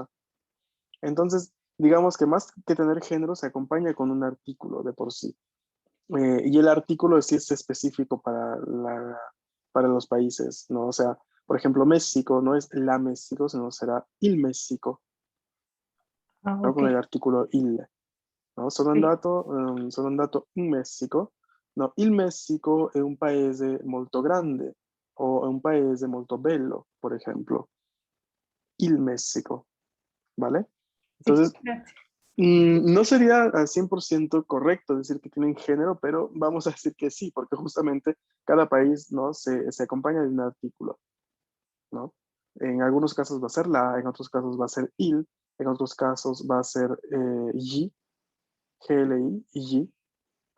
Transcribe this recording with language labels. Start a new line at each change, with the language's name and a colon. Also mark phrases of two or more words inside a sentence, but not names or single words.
Spanish: Entonces, digamos que más que tener género, se acompaña con un artículo de por sí. Y el artículo sí es específico para los países, ¿no? O sea, por ejemplo, México no es la México, sino será il México, ¿no? Ok. Con el artículo il, ¿no? Sono Sí.
Italian: andato in Messico, no? Il Messico è un paese molto grande o è un paese molto bello,
Spanish: por ejemplo. Il México, ¿vale? Sí, Entonces, gracias. no sería al 100% correcto decir que tienen género, pero vamos a decir que sí, porque justamente cada país, ¿no? se acompaña de un artículo, ¿no? En algunos casos va a ser la, en otros casos va a ser il, en otros casos va a ser y, GLI y y, ¿no?